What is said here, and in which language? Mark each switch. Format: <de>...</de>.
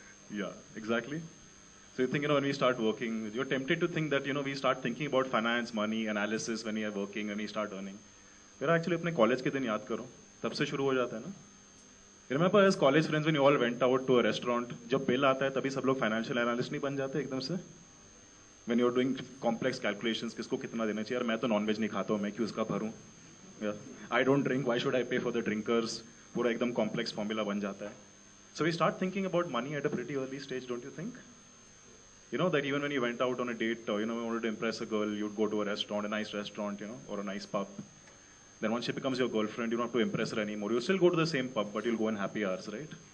<en>Yeah, exactly. So you think, when we start working, you're tempted to think that, we start thinking about finance, money, analysis when we are working, when we start earning. But actually,</en> <hi>अपने college के दिन याद करो, तब से शुरू हो जाता है ना?</hi> <en>Remember as college friends when you all went out to a restaurant,</en> <hi>जब bill आता है तभी सब लोग financial analyst नहीं बन जाते एकदम से?</hi> <en>When you're doing complex calculations,</en> <hi>किसको कितना देना चाहिए? यार मैं तो non-veg नहीं खाता हूँ, मैं क्यों इसका भरूँ?</hi> <en>Yeah. I don't drink, why should I pay for the drinkers?</en> <hi>पूरा एकदम complex formula बन जाता है.</hi> <en>So we start thinking about money at a pretty early stage, don't you think? You know that even when you went out on a date, or, you know, you wanted to impress a girl, you'd go to a restaurant, a nice restaurant, you know, or a nice pub. Then once she becomes your girlfriend, you don't have to impress her anymore. You still go to the same pub, but you'll go in happy hours, right?</en>